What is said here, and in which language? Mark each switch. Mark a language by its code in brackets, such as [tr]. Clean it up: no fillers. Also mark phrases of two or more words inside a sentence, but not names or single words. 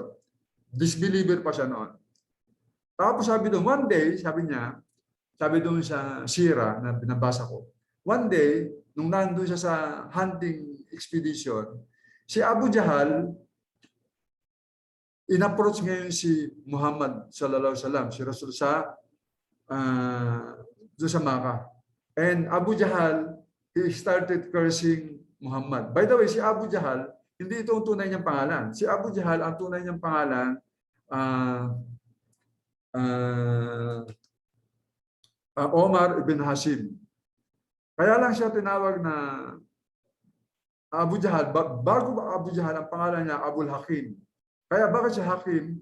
[tl] Disbeliever pa siya noon. Tapos sabi doon, [en] one day, [tl] sabi doon sa Sira na binabasa ko, [en] one day, [tl] nung nandun siya sa [en] hunting expedition, [tl] si Abu Jahal, in-approach ngayon si Muhammad [ar] صلى الله عليه وسلم, [tl] si Rasul doon sa Makkah. [en] And Abu Jahal, he started cursing Muhammad. By the way, [tl] si Abu Jahal, hindi ito ang tunay niyang pangalan. Si Abu Jahal, ang tunay niyang pangalan, Omar ibn Hashim. Kaya lang siya tinawag na Abu Jahal. Bago Abu Jahal, ang pangalan niya, Abul Hakim. Kaya bakit siya Hakim?